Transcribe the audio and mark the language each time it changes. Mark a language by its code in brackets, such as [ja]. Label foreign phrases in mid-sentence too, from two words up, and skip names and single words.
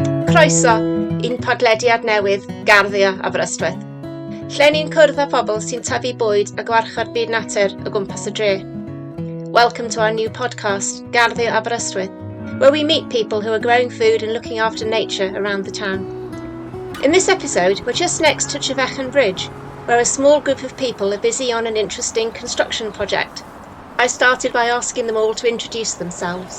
[cy] Croeso i'n podlediad newydd Garddio Aberystwyth, lle ni'n cwrdd â pobl sy'n tyfu bwyd a gwarchod byd natur o gwmpas y dre. [en] Welcome to our new podcast, Garddio Aberystwyth, where we meet people who are growing food and looking after nature around the town. In this episode, we're just next to Trefechan Bridge, where a small group of people are busy on an interesting construction project. I started by asking them all to introduce themselves.